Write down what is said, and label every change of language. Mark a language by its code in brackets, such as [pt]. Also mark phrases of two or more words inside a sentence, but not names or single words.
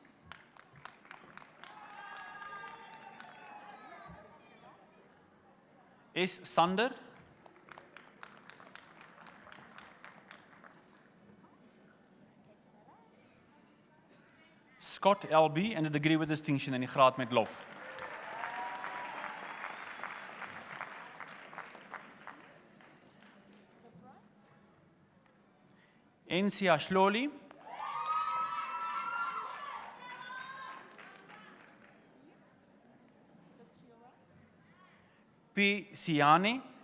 [af] S. Sander. Scott L.B. en de [en] degree with distinction [af] en die graad met lof. N.C. Ashloli. P. Siani.